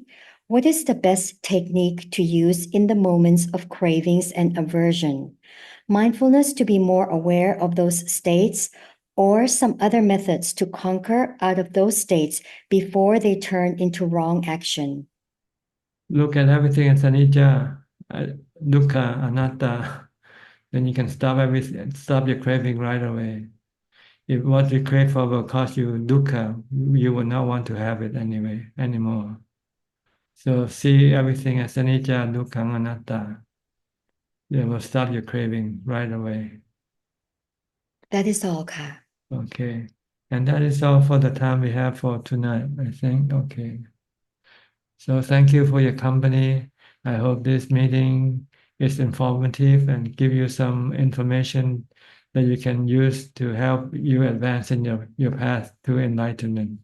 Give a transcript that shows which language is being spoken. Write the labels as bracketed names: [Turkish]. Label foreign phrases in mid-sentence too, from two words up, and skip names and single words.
[English] What is the best technique to use in the moments of cravings and aversion? Mindfulness to be more aware of those states, or some other methods to conquer out of those states before they turn into wrong action? Look at everything as [Pali] anicca, dukkha, anatta. [English] Then you can stop your craving right away. If what you crave for will cause you dukkha, you will not want to have it anymore. So see everything as [Pali] anicca, dukkha, anatta. [English] It will stop your craving right away. That is all, Ka. Okay. And that is all for the time we have for tonight, I think. Okay. So thank you for your company. I hope this meeting is informative and give you some information that you can use to help you advance in your path to enlightenment.